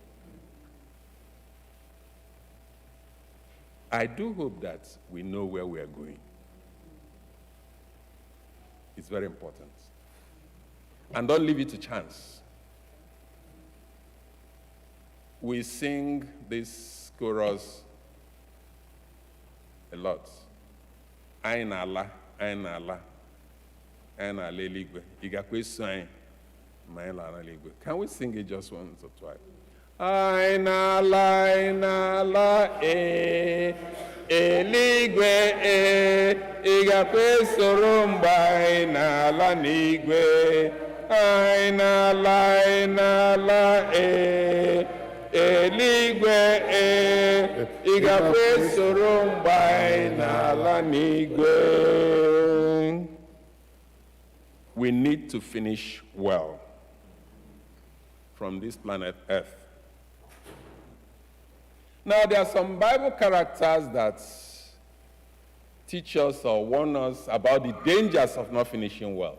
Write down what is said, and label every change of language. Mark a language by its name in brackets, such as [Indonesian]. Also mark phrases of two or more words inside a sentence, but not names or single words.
[English] I do hope that we know where we are going. It's very important. And don't leave it to chance. We sing this chorus a lot. [Igbo] Anyị na-ala, anyị na-ala, anyị na-ala eluigwe. Ị ga-akwa eso anyị ma anyị lara eluigwe. [English] Can we sing it just once or twice? [Igbo] Anyị na-ala, eluigwe, ị ga-akwa esoro mgbe anyị na-ala n'igwe. Anyị na-ala, eluigwe, ị ga-akwa esoro mgbe anyị na-ala n'igwe. [English] We need to finish well from this planet Earth. Now, there are some Bible characters that teach us or warn us about the dangers of not finishing well.